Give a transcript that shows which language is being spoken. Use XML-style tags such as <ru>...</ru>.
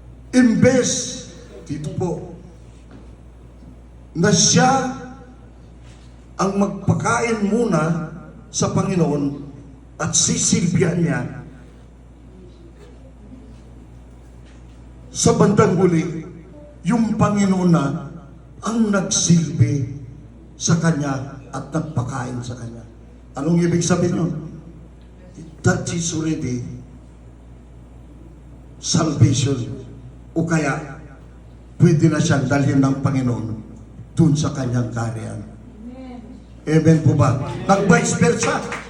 <tl>Imbes, dito po, na siya ang magpakain muna sa Panginoon at sisilbihan niya, sa bandang huli, yung Panginoon na ang nagsilbi sa kanya at nagpakain sa kanya. Anong ibig sabihin yun?</tl> <en>that is already salvation.</en> <tl>O kaya, pwede na siyang dalhin ng Panginoon dun sa kanyang kaharian. Amen po ba? Nag-vice versa.</tl>